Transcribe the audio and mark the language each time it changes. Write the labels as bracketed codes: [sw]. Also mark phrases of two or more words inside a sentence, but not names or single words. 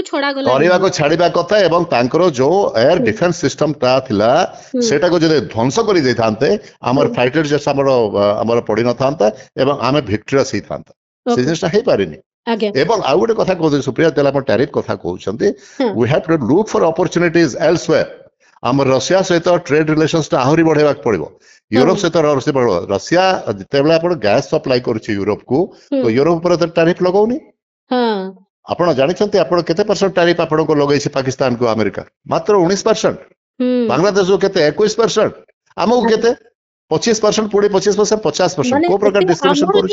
[or] ଛାଡିବା କଥା ଏବଂ ତାଙ୍କର ଯୋଉ ଏୟାର ଡିଫେନ୍ସ ସିଷ୍ଟମ ଟା ଥିଲା ସେଟାକୁ ଯଦି ଧ୍ୱଂସ କରିଦେଇଥାନ୍ତେ ଆମର ଫାଇଟର ଜେଟ୍ସ ଆମର ପଡିନଥାନ୍ତା ଏବଂ ଆମେ ଭିକ୍ଟୋରିୟସ୍ ହେଇଥାନ୍ତା ସେ ଜିନିଷଟା ହେଇପାରିନି ଏବଂ ଆଉ ଗୋଟେ କଥା କହୁଛନ୍ତି ସୁପ୍ରିୟା ଯେତେବେଳେ ଆପଣ ଟ୍ୟାରିଫ କଥା କହୁଛନ୍ତି [en] we have to look for opportunities elsewhere [or] ଆମର ରଷିଆ ସହିତ ଟ୍ରେଡ ରିଲେସନ୍ସ ଟା ଆହୁରି ବଢେଇବାକୁ ପଡିବ ୟୁରୋପ ସହିତ ରଷିଆ ଯେତେବେଳେ ଆପଣ ଗ୍ୟାସ ସପ୍ଲାଇ କରୁଛି ୟୁରୋପକୁ ତ ୟୁରୋପ ଉପରେ ଟ୍ୟାରିଫ ଲଗାଉନି ଆପଣ ଜାଣିଛନ୍ତି ଆପଣ କେତେ ପରସେଣ୍ଟ ଟ୍ୟାରିଫ ଆପଣଙ୍କୁ ଲଗେଇଛି ପାକିସ୍ତାନକୁ ଆମେରିକା ମାତ୍ର 19% ବାଂଲାଦେଶକୁ କେତେ 21% ଆମକୁ କେତେ 25% ପୁଣି 25% 50% କୋଉ ପ୍ରକାର ଡିଷ୍ଟ୍ରିବ୍ୟୁସନ କରୁଛି